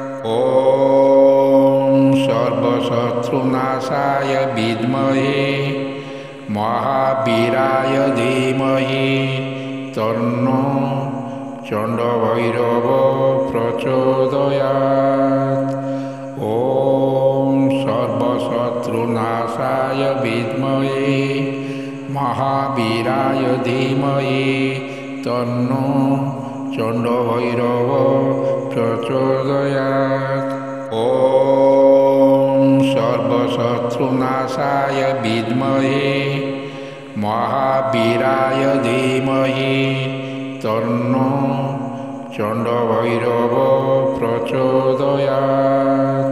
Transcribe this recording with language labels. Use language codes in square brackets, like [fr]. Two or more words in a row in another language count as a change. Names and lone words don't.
[sa] সর্বশত্রুনাশায় বিদ্মহে মহাবীরায় ধীমহি তন্নো চণ্ডভৈরব প্রচোদয়াৎ। সর্বশত্রুনাশায় सर्वशत्रुनाशाय विद्महे महावीराय धीमहि तन्नो चण्डभैरव प्रचोदयात्। ॐ सर्वशत्रुनाशाय विद्महे महावीराय धीमहि तन्नो चण्डभैरव प्रचोदयात्।